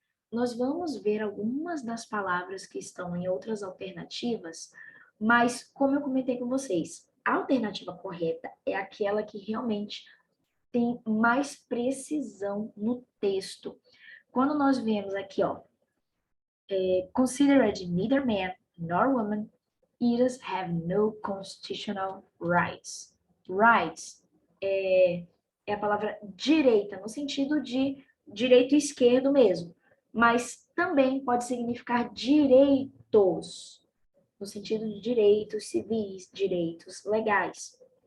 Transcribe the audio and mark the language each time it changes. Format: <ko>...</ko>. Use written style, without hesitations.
<pt>Nós vamos ver algumas das palavras que estão em outras alternativas, mas como eu comentei com vocês, a alternativa correta é aquela que realmente tem mais precisão no texto. Quando nós vemos aqui, ó,</pt> <en>Considered neither man nor woman, eaters have no constitutional rights.</en> <pt>Rights é a palavra direita, no sentido de direito e esquerdo mesmo, mas também pode significar direitos, no sentido de direitos civis, direitos legais.</pt>